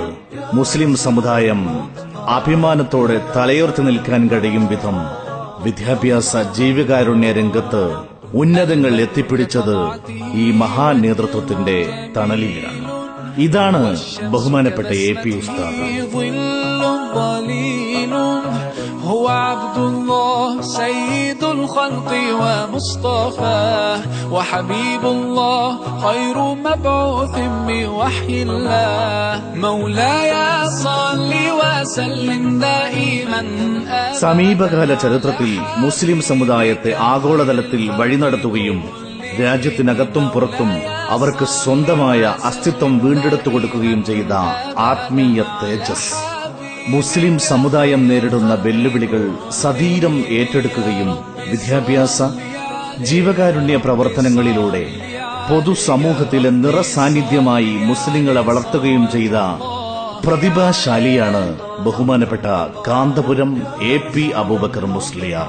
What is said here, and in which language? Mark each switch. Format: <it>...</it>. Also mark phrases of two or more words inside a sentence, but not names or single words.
<ml>മുസ്ലിം സമുദായം അഭിമാനത്തോടെ തലയുയർത്തി നിൽക്കാൻ കഴിയും വിധം വിദ്യാഭ്യാസ ജീവകാരുണ്യ രംഗത്ത് ഉന്നതങ്ങൾ എത്തിപ്പിടിച്ചത് ഈ മഹാ നേതൃത്വത്തിന്റെ തണലിലാണ്. ഇതാണ് ബഹുമാനപ്പെട്ട AP ഉസ്താദ്.</ml> <ar>هو عبد الله سيد الخلق ومصطفاه وحبيب الله خير مبعوث بوحي الله مولاي صل وسلم دائما.</ar> <ml>സമീപകാല ചരിത്രത്തിൽ മുസ്ലിം സമുദായത്തെ ആഗോളതലത്തിൽ വഴിനടത്തുകയും രാജ്യത്തിനകത്തും പുറത്തും അവർക്ക് സ്വന്തമായ അസ്തിത്വം വീണ്ടെടുത്തു കൊടുക്കുകയും ചെയ്ത ആത്മീയ തേജസ്. മുസ്ലിം സമുദായം നേരിടുന്ന വെല്ലുവിളികൾ സധീരം ഏറ്റെടുക്കുകയും വിദ്യാഭ്യാസ ജീവകാരുണ്യ പ്രവർത്തനങ്ങളിലൂടെ പൊതുസമൂഹത്തിലെ നിറസാന്നിധ്യമായി മുസ്ലിങ്ങളെ വളർത്തുകയും ചെയ്ത പ്രതിഭാശാലിയാണ് ബഹുമാനപ്പെട്ട കാന്തപുരം AP അബൂബക്കർ മുസ്ലിയാർ.</ml>